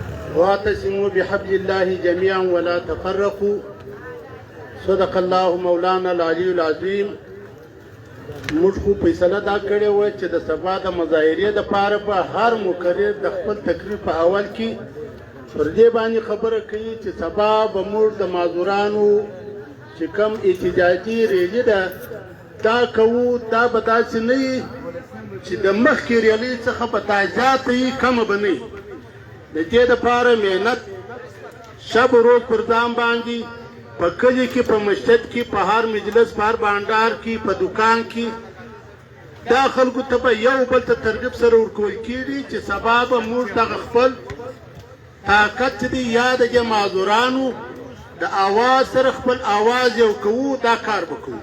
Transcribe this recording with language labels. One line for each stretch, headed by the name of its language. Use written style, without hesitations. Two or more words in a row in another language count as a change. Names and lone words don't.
Arabic: واعتصموا بحبل الله جميعا ولا تفرقوا. صدق الله مولانا العلی العظیم.
Pashto: موږ خو فیصله دا کړې وه چې د سبا د مظاهرې دپاره به هر مقرر د خپل تقریر په اول کې پر دې باندې خبره کوي چې سبا به موږ د معذورانو چې کوم احتجاجي ریلي ده دا کوو. دا به داسې نه وي چې د مخکې ریلۍ څخه به دا زیاته وي، کمه به نه وي. د دې دپاره محنت
Persian: شب و روز
Pashto: پر ځان باندې په کلي کې، په مسجد کې، په هر مجلس، په هر بانډار کې، په دکان کې دا خلکو ته به یو بل ته ترغیب سره ورکول کېږي چې سبا به موږ دغه خپل طاقت چې دی یا د دې معذورانو د اواز سره خپل اواز یو کوو، دا کار به کوو.